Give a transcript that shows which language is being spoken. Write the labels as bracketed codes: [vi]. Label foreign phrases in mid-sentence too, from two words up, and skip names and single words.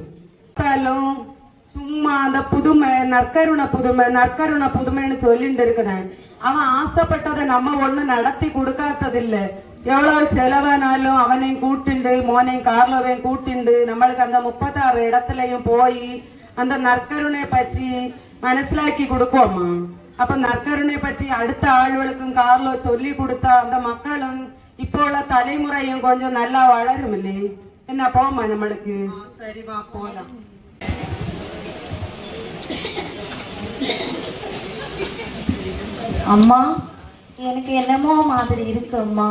[ta] சும்மா அந்த புதுமை நற்கருணை புதுமைன்னு சொல்லிட்டு இருக்குதேன். அவன் ஆசைப்பட்டதை நம்ம ஒண்ணு நடத்தி கொடுக்காததில்ல. எவ்வளவு செலவானாலும் அவனையும் கூட்டிண்டு மோனையும் கார்லோவையும் கூட்டிண்டு நம்மளுக்கு அந்த 36 இடத்துலயும் போய் அந்த நற்கருணை பற்றி [ml] മനസ്സിലാക്കി കൊടുക്കുമോ? അപ്പൊ നற்കരുണെ പറ്റി അടുത്ത ആളുകൾക്കും കാർലോ ചൊല്ലി കൊടുത്ത [ta] அந்த மக்களும் இப்போ உள்ள தலைமுறையும் கொஞ்சம் நல்லா வளருமில்லே. என்ன போமா நம்மளுக்கு? சரி வா போலாம். அம்மா, எனக்கு என்னமோ மாதிரி இருக்கு அம்மா.